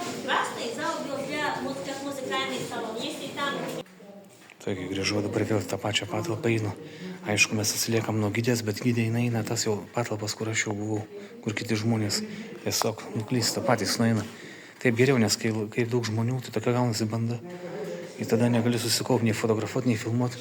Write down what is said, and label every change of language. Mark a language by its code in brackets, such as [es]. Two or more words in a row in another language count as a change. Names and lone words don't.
[ru] Красный зал был для как музыкальных салонов. Если там... [lt] Taigi grįžau dabar vėl tą pačią patalpą einu. Aišku, mes atsiliekam nuo gydės, bet gydė eina tas jau patalpas, kur aš jau buvau, kur kiti žmonės tiesiog nuklysta, patys nueina. Taip geriau, nes kai daug žmonių, tai tokia gaunasi banda. Ir tada negali susikaupti, nei fotografuoti, nei filmuoti.